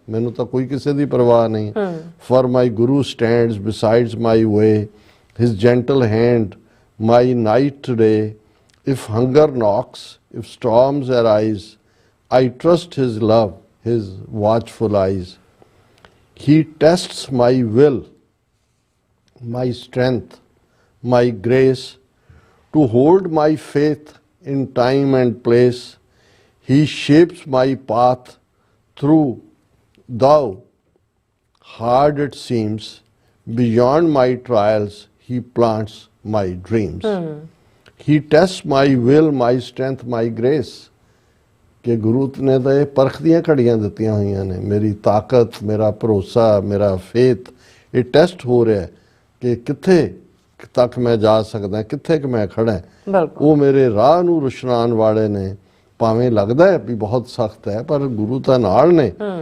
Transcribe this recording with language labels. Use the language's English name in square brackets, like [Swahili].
[Punjabi] ਮੈਨੂੰ ਤਾਂ ਕੋਈ ਕਿਸੇ ਦੀ ਪਰਵਾਹ ਨਹੀਂ। [English] For my guru stands besides my way. His gentle hand my night today. If hunger knocks, if storms arise, I trust his love, his watchful eyes. He tests my will, my strength, my grace, to hold my faith in time and place. He shapes my path through, though hard it seems, beyond my trials, he plants my dreams. He tests my will, my strength, my grace. [Punjabi] ਕਿ ਗੁਰੂ ਨੇ ਤਾਂ ਇਹ ਪਰਖ ਦੀਆਂ ਘੜੀਆਂ ਦਿੱਤੀਆਂ ਹੋਈਆਂ ਨੇ। ਮੇਰੀ ਤਾਕਤ, ਮੇਰਾ ਭਰੋਸਾ, ਮੇਰਾ ਫੇਥ, ਇਹ ਟੈਸਟ ਹੋ ਰਿਹਾ ਕਿ ਕਿੱਥੇ ਤੱਕ ਮੈਂ ਜਾ ਸਕਦਾ, ਕਿੱਥੇ ਕਿ ਮੈਂ ਖੜਾ। ਉਹ ਮੇਰੇ ਰਾਹ ਨੂੰ ਰੁਸ਼ਨਾਨ ਵਾਲੇ ਨੇ। ਭਾਵੇਂ ਲੱਗਦਾ ਹੈ ਵੀ ਬਹੁਤ ਸਖਤ ਹੈ ਪਰ ਗੁਰੂ ਤਾਂ ਨਾਲ ਨੇ।